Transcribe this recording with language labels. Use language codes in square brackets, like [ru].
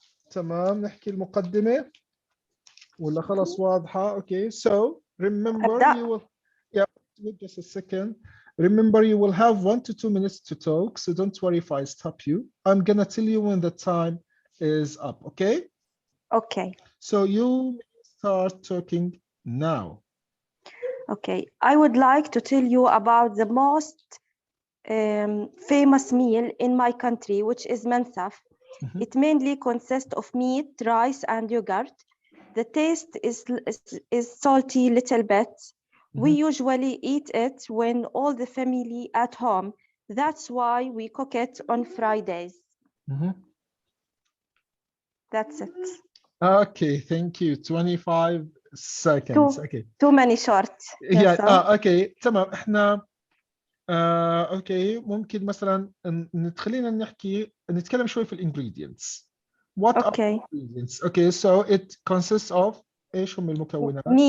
[ar] تمام نحكي المقدمة ولا خلص واضحة. [en] Okay, so remember [ar] أبدأ. [en] you will, yeah, just a second. Remember you will have 1 to 2 minutes to talk, so don't worry if I stop you. I'm gonna tell you when the time is up, okay? Okay. So you start talking now. Okay. I would like to tell you about the most famous meal in my country, which is mensaf. Mhm. It mainly consists of meat, rice, and yogurt. The taste is salty little bit. We usually eat it when all the family at home. That's why we cook it on Fridays. That's it. Okay, thank you. 25 seconds. Okay. Too many short. Yeah, Yes, okay. [ar] تمام احنا اوكي ممكن مثلا خلينا نتكلم شوي في الانجريدينتس. [en] What are Okay. ingredients? Okay, so it consists of [ar] ايش هم المكونات؟